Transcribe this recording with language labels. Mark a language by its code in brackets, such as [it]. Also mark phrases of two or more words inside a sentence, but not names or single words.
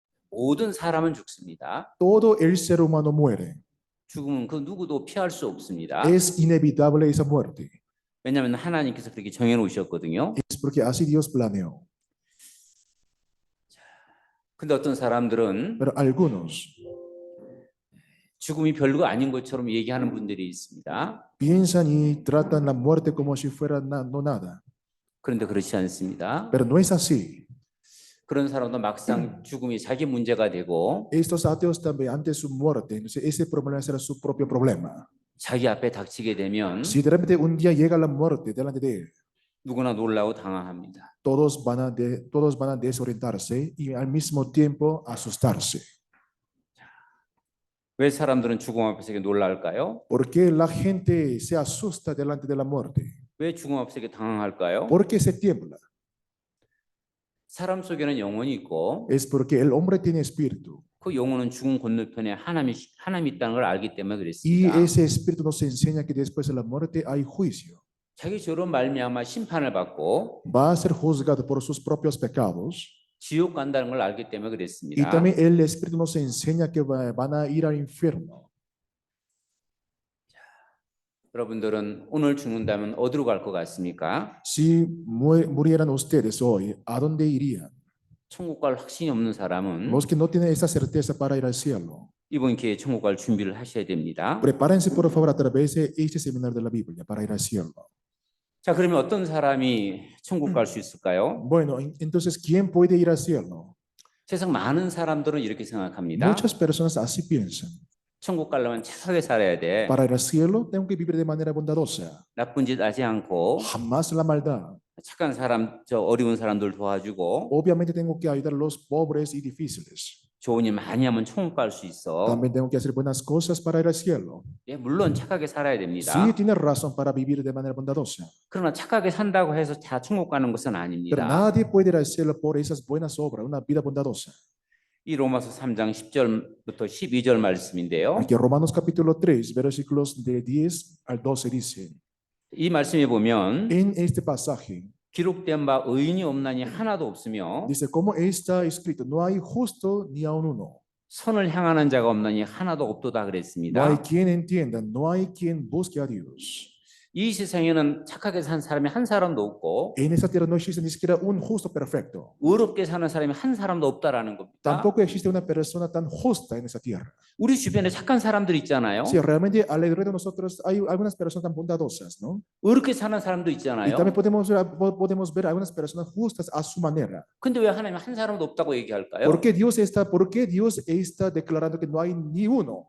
[ko] 모든 사람은 죽습니다. [es] Todo el ser humano muere. [ko] 죽음은 그 누구도 피할 수 없습니다. [es] Es inevitable esa muerte. [ko] 왜냐하면 하나님께서 그렇게 정해 놓으셨거든요. [es] Es porque así Dios planeó. [ko] 근데 어떤 사람들은 [es] Pero algunos [ko] 죽음이 별거 아닌 것처럼 얘기하는 분들이 있습니다. [es] piensan y tratan la muerte como si fuera no nada. [ko] 그런데 그렇지 않습니다. [es] Pero no es así. [ko] 그런 사람도 막상 죽음이 자기 문제가 되고 [es] Estos ateos también ante su muerte, entonces ese problema será su propio problema. [ko] 자기 앞에 닥치게 되면 [es] Si de repente un día llega la muerte delante de él, [ko] 누구나 놀라고 당황합니다. [es] todos van a desorientarse y al mismo tiempo asustarse. [ko] 왜 사람들은 죽음 앞에서 이렇게 놀랄까요? [es] ¿Por qué la gente se asusta delante de la muerte? [ko] 왜 죽음 앞에서 이렇게 당황할까요? [es] ¿Por qué se tiembla? [ko] 사람 속에는 영혼이 있고 [es] Es porque el hombre tiene espíritu [ko] 그 영혼은 죽음 건너편에 하나님이 있다는 걸 알기 때문에 [es] y [ko] 그랬습니다. [es] ese espíritu nos enseña que después de la muerte hay juicio. [ko] 자기 죄로 말미암아 심판을 받고 [es] Va a ser juzgado por sus propios pecados [ko] 지옥 간다는 걸 알기 때문에 [es] y [ko] 그랬습니다. [es] también el espíritu nos enseña que van a ir al infierno. [ko] 여러분들은 오늘 죽는다면 어디로 갈 것 같습니까? [es] Si murieran ustedes hoy, ¿a dónde irían? [ko] 천국 갈 확신이 없는 사람은 [es] Los que no tienen esa certeza para ir al cielo, [ko] 이번 기회에 천국 갈 준비를 하셔야 됩니다. [es] prepárense por favor a través de este seminario de la Biblia para ir al cielo. [ko] 자, 그러면 어떤 사람이 천국 갈 수 있을까요? [es] Bueno, entonces, ¿quién puede ir al cielo? [ko] 세상 많은 사람들은 이렇게 생각합니다. [es] Muchas personas así piensan. [ko] 천국 가려면 착하게 살아야 돼. [es] Para ir al cielo, tengo que vivir de manera bondadosa. [ko] 나쁜 짓 하지 않고 [es] Jamás la maldad. [ko] 착한 사람, 저 어려운 사람들 도와주고 [es] Obviamente tengo que ayudar a los pobres y difíciles. [ko] 좋은 일 많이 하면 천국 갈 수 있어. [es] También tengo que hacer buenas cosas para ir al cielo. [ko] 예, 물론 착하게 살아야 됩니다. [es] Sí, tienes razón para vivir de manera bondadosa. [ko] 그러나 착하게 산다고 해서 다 천국 가는 것은 [es] Pero [ko] 아닙니다. [es] nadie puede ir al cielo por esas buenas obras, una vida bondadosa. [ko] 이 로마서 3장 10절부터 12절 말씀인데요. [es] Aquí Romanos capítulo 3, versículos de 10 al 12 dice, [ko] 이 말씀에 보면 [es] en este pasaje, [ko] 기록된 바 의인이 없나니 하나도 없으며 [es] dice, como está escrito, no hay justo ni aun uno. [ko] 선을 향하는 자가 없나니 하나도 없도다 [es] No hay [ko] 그랬습니다. [es] quien entienda, no hay quien busque a Dios. [ko] 이 세상에는 착하게 산 사람이 한 사람도 없고 [es] En esta tierra no existe ni siquiera un justo perfecto. [ko] 의롭게 사는 사람이 한 사람도 없다라는 겁니다. [es] Tampoco existe una persona tan justa en esta tierra. [ko] 우리 주변에 착한 사람들 있잖아요. [es] Sí, realmente alrededor de nosotros hay algunas personas tan bondadosas, ¿no? [ko] 의롭게 사는 사람도 [es] Y [ko] 있잖아요. [es] también podemos ver algunas personas justas a su manera. [ko] 근데 왜 하나님 한 사람도 없다고 얘기할까요? [es] ¿Por qué Dios está declarando que no hay ni uno?